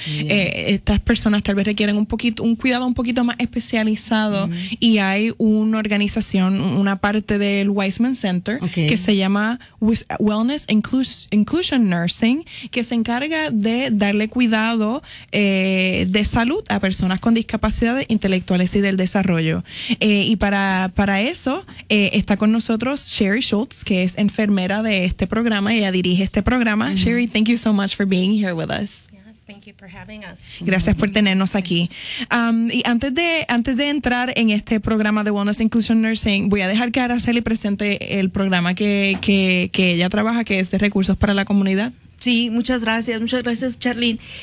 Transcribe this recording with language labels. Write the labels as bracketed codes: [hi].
[es] Estas personas tal vez requieren un cuidado un poquito más especializado y hay una organización, una parte del Weissman Center que se llama Wellness Inclusion Nursing, que se encarga de darle cuidado de salud a personas con discapacidades intelectuales y del desarrollo. Y para eso está con nosotros Sherry Schultz, que es enfermera de este programa, ella dirige este programa. Mm-hmm. [en] Sherry, thank you so much for being here with us. Thank you for having us. [es] Gracias por tenernos aquí. Y antes de entrar en este programa de Wellness Inclusion Nursing, voy a dejar que Araceli presente el programa que ella trabaja, que es de recursos para la comunidad. Sí, muchas gracias, Charlene.